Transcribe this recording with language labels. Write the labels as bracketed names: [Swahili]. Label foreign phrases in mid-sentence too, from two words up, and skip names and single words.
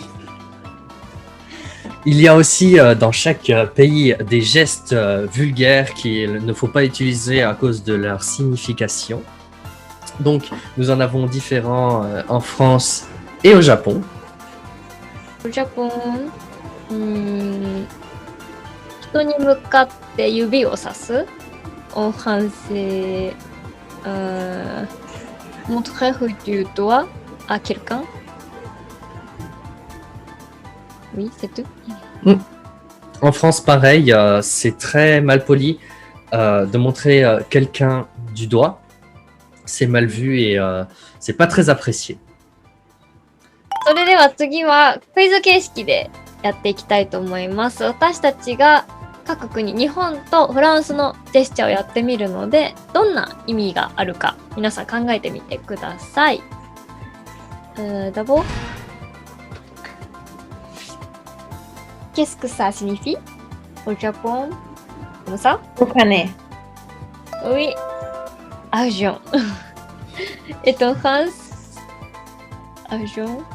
[French] Il y a aussi dans chaque pays des gestes vulgaires qu'il ne faut pas utiliser à cause de leur signification. Donc nous en avons différents en France et au Japon. Au Japon, [Japanese] 人に向かって指をさす。 [French] En français, montrer du doigt à quelqu'un. Oui, c'est tout. En France, pareil, c'est très mal poli. de montrer quelqu'un du doigt, c'est mal vu et c'est pas très apprécié. [Japanese] それでは次はクイズ形式でやっていきたいと思います。私たちが各国、日本とフランスのジェスチャーをやってみるので、どんな意味があるか皆さん考えてみてください。 [French] D'abord, qu'est-ce que ça signifie au Japon? Comme ça? Comprenez. Oui, argent. Et en France, argent.